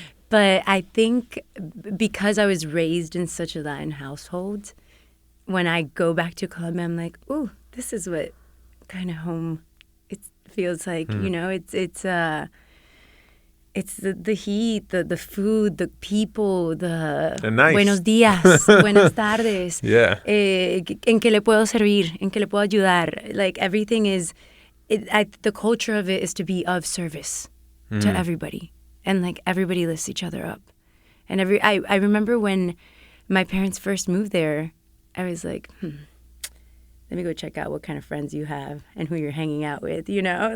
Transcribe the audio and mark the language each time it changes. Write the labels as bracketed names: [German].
[English] But I think because I was raised in such a Latin household, when I go back to Colombia, I'm like, ooh, this is what kind of home it feels like. You know, it's the heat, the food, the people, nice. [Spanish] Buenos días, buenas tardes. [English] Yeah. [Spanish] En qué le puedo servir, en qué le puedo ayudar. [English] Like everything is, the culture of it is to be of service to everybody. And like everybody lifts each other up. And I remember when my parents first moved there, I was like, let me go check out what kind of friends you have and who you're hanging out with, you know?